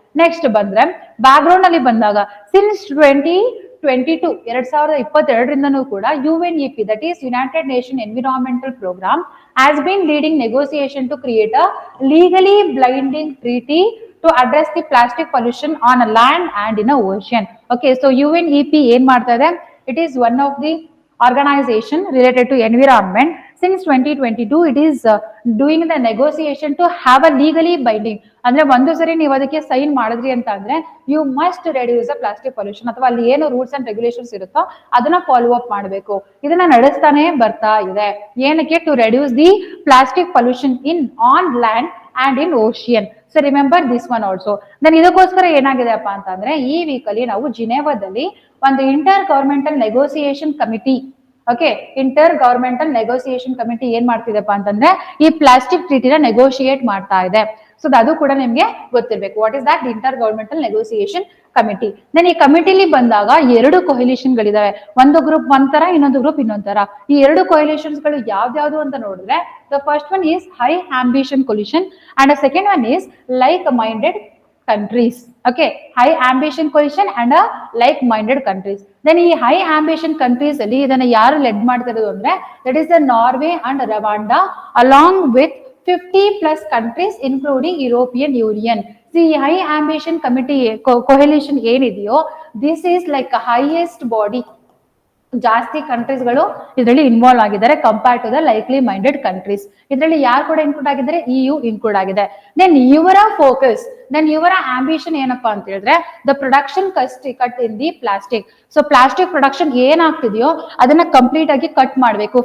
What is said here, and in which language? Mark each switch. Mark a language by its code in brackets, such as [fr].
[en] Next ಬಂದ್ರೆ background ಅಲ್ಲಿ ಬಂದಾಗ ಸಿನ್ಸ್ 2022 ಕೂಡ UNEP that is United Nation environmental programme has been leading negotiation to create a legally blinding treaty to address the plastic pollution on a land and in a ocean. [kn] Okay, so UNEP ಏನ್ ಮಾಡ್ತಾ ಇದೆ? [en] It is one of the organization related to environment. Since 2022 it is doing the negotiation to have a legally binding. [kn] ಅಂದ್ರೆ ಒಂದು ಸರಿ ನೀವು ಅದಕ್ಕೆ sign ಮಾಡಿದ್ರಿ ಅಂತ ಅಂದ್ರೆ [en] you must reduce the plastic pollution, [kn] ಅಥವಾ ಅಲ್ಲಿ ಏನು ರೂಲ್ಸ್ ಅಂಡ್ ರೆಗ್ಯುಲೇಷನ್ಸ್ ಇರುತ್ತೋ ಅದನ್ನ ಫಾಲೋ ಅಪ್ ಮಾಡಬೇಕು. ಇದನ್ನ ನಡೆಸ್ತಾನೆ ಬರ್ತಾ ಇದೆ. ಏನಕ್ಕೆ? [en] To reduce the plastic pollution in on land and in ocean. So remember this one also. [kn] Then ಇದಕ್ಕೋಸ್ಕರ ಏನಾಗಿದೆಪ್ಪ ಅಂತಂದ್ರೆ ಈ ವೀಕ್ ಅಲ್ಲಿ ನಾವು ಜಿನೇವಾದಲ್ಲಿ ಒಂದು inter governmental negotiation committee, okay, inter governmental negotiation committee ಏನ್ ಮಾಡ್ತಿದೆಪ್ಪ ಅಂತಂದ್ರೆ ಈ ಪ್ಲಾಸ್ಟಿಕ್ ಟ್ರೀಟಿನ ನೆಗೋಷಿಯೇಟ್ ಮಾಡ್ತಾ ಇದೆ. [en] so [kn] ಅದು ಕೂಡ ನಿಮ್ಗೆ ಗೊತ್ತಿರ್ಬೇಕು. [en] What is that? Intergovernmental negotiation committee. [kn] Then ಈ ಕಮಿಟಿಲಿ ಬಂದಾಗ ಎರಡು ಕೊಹಿಲೇಷನ್ ಗಳಿದಾವೆ. ಒಂದು ಗ್ರೂಪ್ ಒಂಥರ, ಇನ್ನೊಂದು ಗ್ರೂಪ್ ಇನ್ನೊಂಥರ. ಈ ಎರಡು ಕೊಹಿಲೇಷನ್ಸ್ ಗಳು ಯಾವ್ದು ಅಂತ ನೋಡಿದ್ರೆ [en] The first one is high ambition coalition and the second one is like minded countries. Okay, high ambition coalition and a like minded countries. Then ಈ high ambition countries [kn] ಅಲ್ಲಿ ಇದನ್ನ ಯಾರು ಲೆಡ್ ಮಾಡ್ತಾ ಇರೋದು ಅಂದ್ರೆ [en] that is the Norway and Rwanda along with 50+ countries including European Union. See, high ambition committee coalition ಏನಿದೆಯೋ this is like a highest body. [kn] ಜಾಸ್ತಿ ಕಂಟ್ರೀಸ್ಗಳು ಇದರಲ್ಲಿ ಇನ್ವಾಲ್ವ್ ಆಗಿದ್ದಾರೆ [en] Compare to the likely minded countries. [kn] ಇದರಲ್ಲಿ ಯಾರು ಕೂಡ ಇನ್ಕ್ಲೂಡ್ ಆಗಿದ್ದಾರೆ? EU include ಆಗಿದೆ. Then ಇವರ ಫೋಕಸ್, ದೆನ್ ಇವರ ಆಂಬಿಷನ್ ಏನಪ್ಪಾ ಅಂತ ಹೇಳಿದ್ರೆ [en] The production cut in the plastic. [kn] So plastic production ಏನಾಗ್ತಿದೆಯೋ ಅದನ್ನ ಕಂಪ್ಲೀಟ್ ಆಗಿ ಕಟ್ ಮಾಡಬೇಕು.